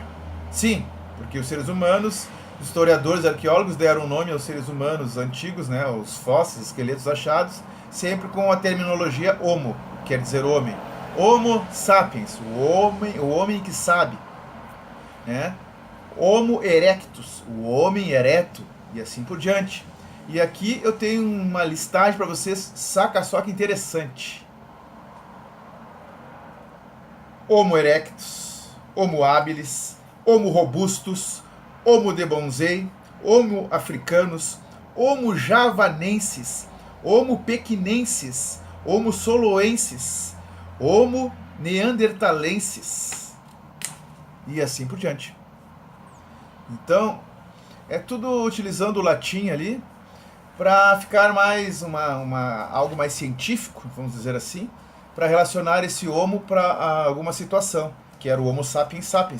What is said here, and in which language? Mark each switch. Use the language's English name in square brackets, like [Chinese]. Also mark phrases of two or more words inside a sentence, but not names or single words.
[Portuguese] Sim, porque os seres humanos, os historiadores, arqueólogos deram nome aos seres humanos antigos, né, os fósseis, esqueletos achados, sempre com a terminologia homo, quer dizer homem. Homo sapiens, o homem que sabe, né? Homo erectus, o homem ereto, e assim por diante. E aqui eu tenho uma listagem para vocês, saca só que interessante. Homo erectus, Homo habilis, Homo robustus, Homo debonzei, Homo africanus, Homo javanensis, Homo pequinensis, Homo soloensis, Homo neandertalensis, e assim por diante. Então, é tudo utilizando o latim ali, para ficar mais algo mais científico, vamos dizer assim, para relacionar esse homo para alguma situação, que era o Homo sapiens sapiens.